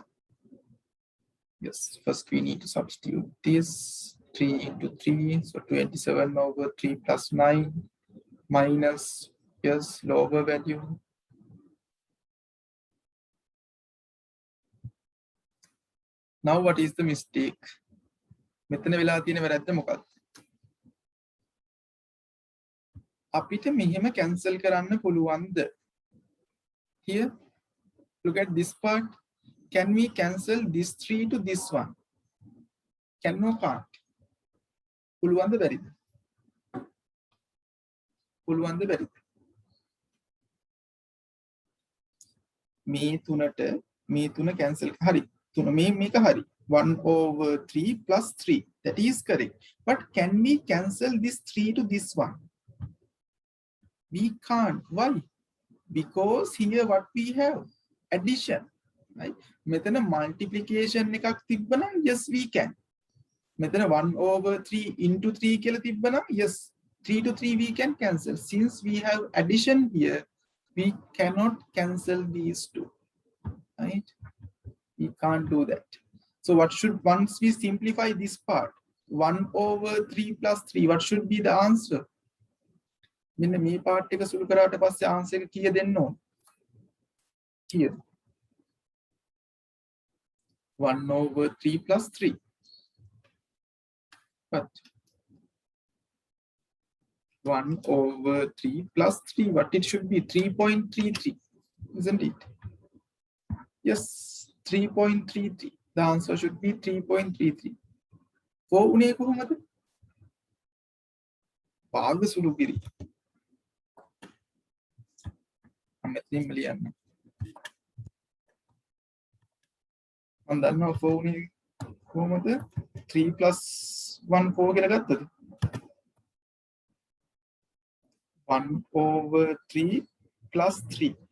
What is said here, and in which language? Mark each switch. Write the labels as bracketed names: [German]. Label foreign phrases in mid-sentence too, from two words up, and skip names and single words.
[English] Yes, first we need to substitute this 3 into 3, so 27 over 3 plus 9 minus, yes, lower value. Now what is the mistake? [Sinhala] මෙතන වෙලා තියෙන වැරද්ද මොකක්ද? අපිට මෙහෙම cancel කරන්න පුළුවන්ද? [English] Here, look at this part. Can we cancel this 3 to this one? Can or can't? [Sinhala] පුළුවන්ද බැරිද? පුළුවන්ද බැරිද? මේ තුන cancel. හරි. තුන මේක හරි. [English] 1 over 3 plus 3. That is correct. But can we cancel this 3 to this one? We can't. Why? Because here what we have? Addition. Right? [Sinhala] මෙතන multiplication එකක් තිබ්බනම් [English] yes we can. මෙතන 1 over 3 into 3 [Sinhala] කියලා තිබ්බනම් [English] yes 3 to 3 we can cancel. Since we have addition here, we cannot cancel these two. Right? We can't do that. So what should, once we simplify this part, 1 over 3 plus 3, what should be the answer? [Sinhala] මෙන්න මේ part එක සුළු කරාට පස්සේ answer එක කීය දෙන්න ඕන? [English] කීයද? 1 over 3 plus 3. But 1 over 3 plus 3, what it should be? 3.33, isn't it? Yes, 3.33. The answer should be 3.33. 4 [Sinhala] උනේ කොහොමද? භාග සුළු කිරි. මෙතනින් ලියන්න. මම දන්නවා 4 උනේ කොහොමද? [English] 3 plus 1 4 [Sinhala] කියලා ගත්තද? [English] 1 over 3 plus 3.